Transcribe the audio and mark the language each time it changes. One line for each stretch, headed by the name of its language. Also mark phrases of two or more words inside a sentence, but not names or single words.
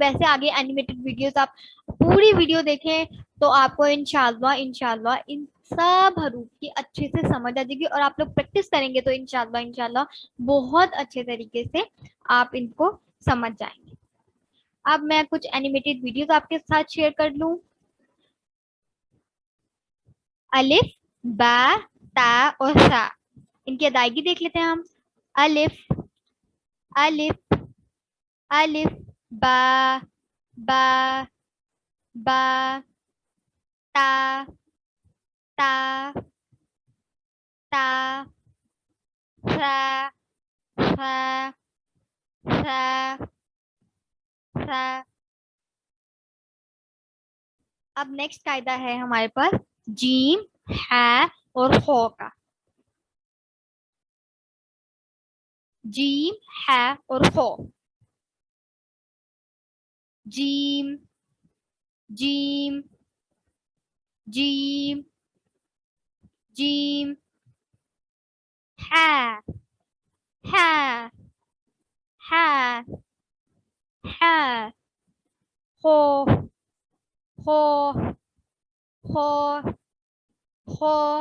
Urdu: ویسے آگے
English: animated videos
Urdu: آپ پوری ویڈیو دیکھیں تو آپ کو انشاءاللہ ان سب حروف کی اچھے سے سمجھ آ جائے گی, اور آپ لوگ پریکٹس کریں گے تو انشاءاللہ بہت اچھے طریقے سے آپ ان کو سمجھ جائیں گے. اب میں کچھ
English: animated videos
Urdu: آپ کے ساتھ شیئر کر لوں. الف, با, تا اور سا, ان کی ادائیگی دیکھ لیتے ہیں ہم. الف, الف, الف, با, با, با, تا, تا, تا, سا, سا, سا, سا. اب نیکسٹ قاعدہ ہے ہمارے پاس جیم, ہے اور خو کا. جیم, ہے اور خو. جیم, جیم, جیم, جیم, ہے, ہے, ہے, ہے, خو, خو, خو, خو.